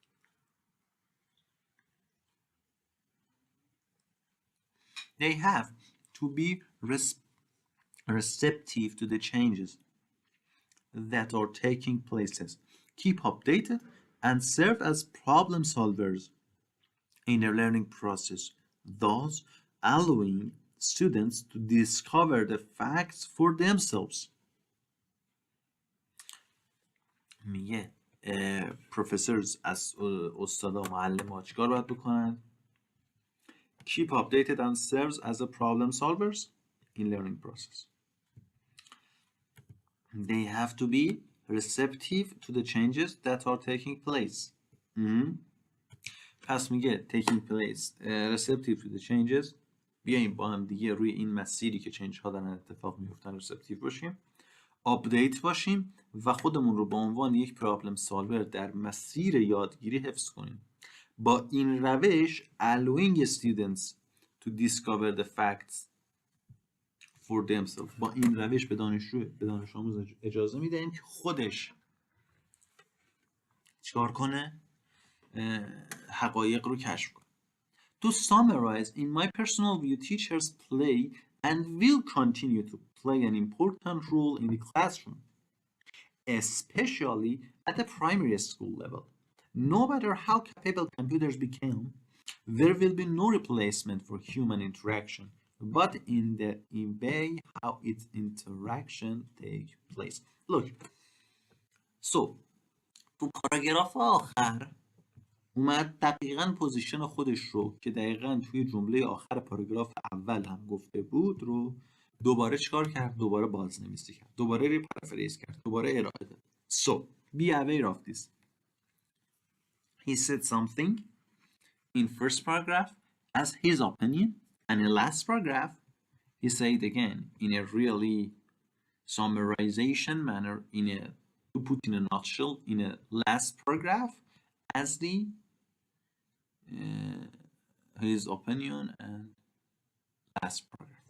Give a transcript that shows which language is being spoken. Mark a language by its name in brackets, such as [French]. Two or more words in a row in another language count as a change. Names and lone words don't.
[English] They have to be receptive to the changes that are taking places, keep updated, and serve as problem solvers in their learning process, thus allowing students to discover the facts for themselves. [Persian] میگه professors از استادا معلم چیکار باید بکنن؟ [English] Keep updated and serves as a problem solvers in learning process. They have to be receptive to the changes that are taking place. [Persian] پس میگه [English] taking place receptive to the changes. [Persian] بیاییم با هم دیگه روی این مسیری که چنج ها دارن اتفاق میفتن receptive باشیم، آپدیت باشیم و خودمون رو به عنوان یک [English] problem solver [Persian] در مسیر یادگیری حفظ کنیم. با این روش [English] allowing students to discover the facts for themselves. [Persian] با این روش به دانش آموز اجازه میدهیم که خودش چیکار کنه؟ حقایق رو کشف کنه. [English] To summarize, in my personal view, teachers play and will continue to play an important role in the classroom, especially at the primary school level. No matter how capable computers become, there will be no replacement for human interaction, but in the way how its interaction take place. Look, so [Persian] تو پاراگراف آخر اومد دقیقاً پوزیشن خودش رو که دقیقاً توی جمله آخر پاراگراف اول هم گفته بود رو دوباره چیکار کرد؟ دوباره بازنویسی کرد، دوباره ریپرافریز کرد، دوباره ارائه داد. [English] So, be aware of this. He said something in first paragraph as his opinion, and in last paragraph he said again in a really summarization manner, to put in a nutshell in a last paragraph as the uh, his opinion and last paragraph.